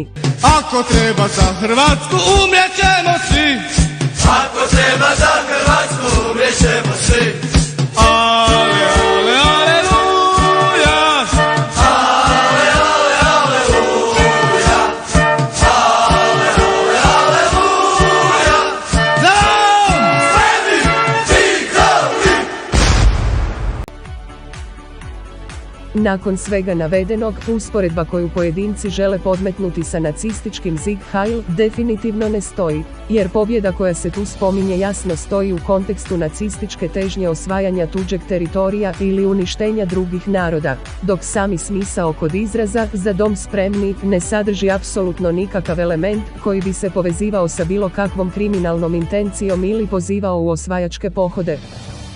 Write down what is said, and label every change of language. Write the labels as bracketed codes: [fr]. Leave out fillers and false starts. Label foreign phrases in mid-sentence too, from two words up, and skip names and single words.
[hr] Ako treba za Hrvatsku umrijet ćemo svi. Ako treba za Hrvatsku umrijet ćemo svi. Ale, ale, aleluja. Ale, ale, aleluja. Ale, ale, aleluja. Za dom spremni tigrovi. Nakon svega navedenog, usporedba koju pojedinci žele podmetnuti sa nacističkim [de] Sieg Heil [hr] definitivno ne stoji, jer pobjeda koja se tu spominje jasno stoji u kontekstu nacističke težnje osvajanja tuđeg teritorija ili uništenja drugih naroda, dok sami smisao kod izraza "Za dom spremni" ne sadrži apsolutno nikakav element koji bi se povezivao sa bilo kakvom kriminalnom intencijom ili pozivao u osvajačke pohode.